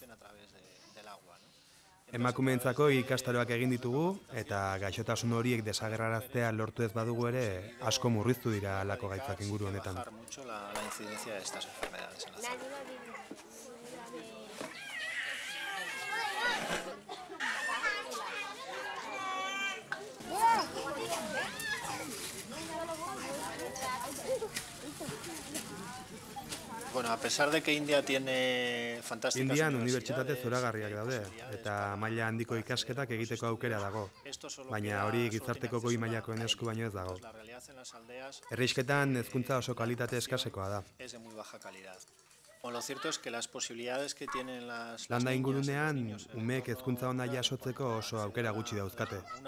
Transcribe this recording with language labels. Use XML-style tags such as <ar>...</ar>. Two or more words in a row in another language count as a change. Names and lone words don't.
<eu>Emakumeentzako ikastaroak egin ditugu eta gaixotasun horiek desagerraraztea lortu ez badugu ere asko murriztu dira halako gaitzak inguru honetan.</eu> <es>Bueno, a pesar de que India tiene fantásticas</es> <eu>Indian unibertsitate zoragarriak daude eta maila handiko ikasketak egiteko aukera dago, baina hori gizarteko goi mailakoen esku baino ez dago. Herrisketan hezkuntza oso kalitate eskasekoa da. Landa ingurunean, umeek hezkuntza ona jasotzeko oso aukera gutxi dauzkate.</eu>